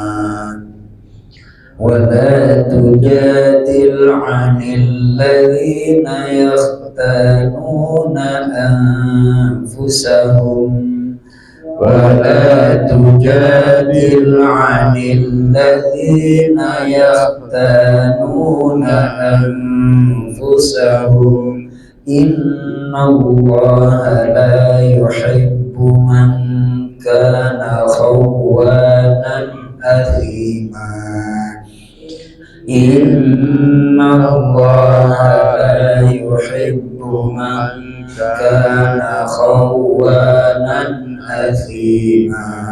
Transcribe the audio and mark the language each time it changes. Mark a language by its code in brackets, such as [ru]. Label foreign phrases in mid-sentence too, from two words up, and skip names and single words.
[ar] ولا تجادل عن الذين يختانون أنفسهم. ولا تجادل عن الذين يختانون أنفسهم. إن الله لا يحب من كان خوانا أثيما. إن الله لا يحب من كان خوانا أثيما.